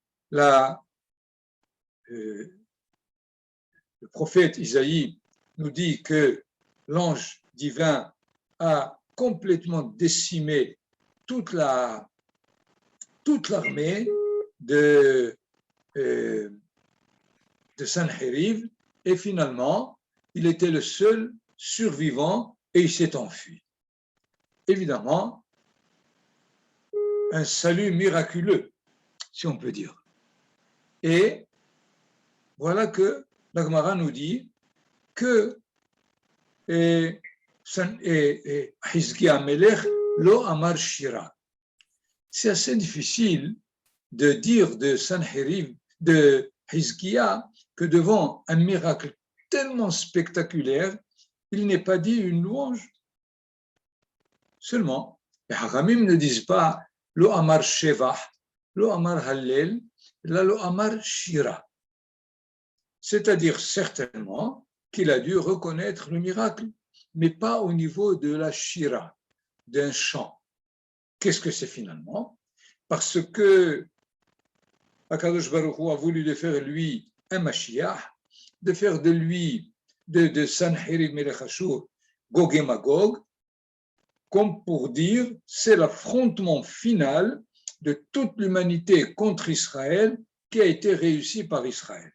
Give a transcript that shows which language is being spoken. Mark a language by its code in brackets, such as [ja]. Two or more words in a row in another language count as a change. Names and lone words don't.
[fr] le prophète Isaïe nous dit que l'ange divin a complètement décimé toute l'armée de Sanheriv, et finalement, il était le seul survivant et il s'est enfui. Évidemment, un salut miraculeux, si on peut dire. Et voilà que la Gemara nous dit que [he] חזקיה מלך לא אמר שירה. [fr] C'est assez difficile de dire de Sanheriv, de Hizkiya, que devant un miracle tellement spectaculaire, il n'est pas dit une louange. Seulement, les Haramim ne disent pas [he] לא אמר שבח, לא אמר הלל, [fr] là [he] לא אמר שירה. [fr] C'est-à-dire certainement qu'il a dû reconnaître le miracle, mais pas au niveau de la shira, d'un chant. Qu'est-ce que c'est finalement? Parce que [he] הקדוש ברוך הוא [fr] a voulu de faire lui un Mashiach, de faire de lui, de Sanheriv [he] מלך אשור, [fr] Gog et Magog, comme pour dire c'est l'affrontement final de toute l'humanité contre Israël qui a été réussi par Israël.